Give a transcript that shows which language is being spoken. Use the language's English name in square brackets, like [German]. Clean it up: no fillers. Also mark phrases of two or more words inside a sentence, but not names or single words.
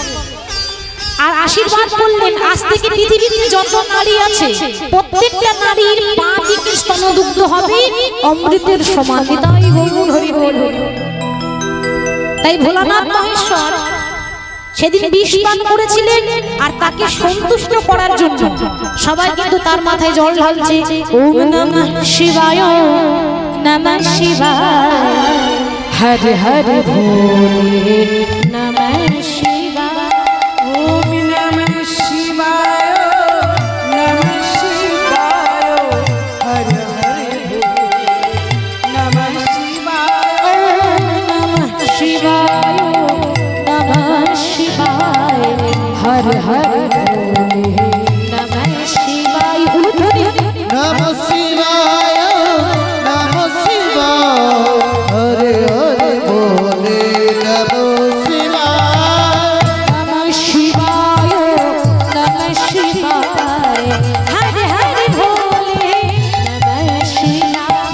[Bangla] আর আশীর্বাদ করলেন আজ থেকে পৃথিবীতে যত নারী আছে প্রত্যেকটা নারীর বাঁ দিকে স্তনদুগ্ধ হবে অমৃতের সমান। তাই বলুন হরি বল। তাই ভোলানাথ মহেশ্বর সেদিন বিষ পান করেছিলেন, আর তাকে সন্তুষ্ট করার জন্য সবাই কিন্তু তার মাথায় জল ঢালছে, [Sanskrit] ওম নমঃ শিবায় নমঃ শিবায় হর হর ভোলে নমঃ শিবায়, ওম নমঃ শিবায় নমঃ শিবায় হর হর নমঃ শিবায়, নমঃ শিবায় নমঃ শিবায় হর হর ভোলে নমঃ শিবায়। नमः शिवाय नमः शिवाय हरे हरे बोले नमः शिवाय नमः शिवाय नमः शिवाय हर हर भोले नमः शिवाय।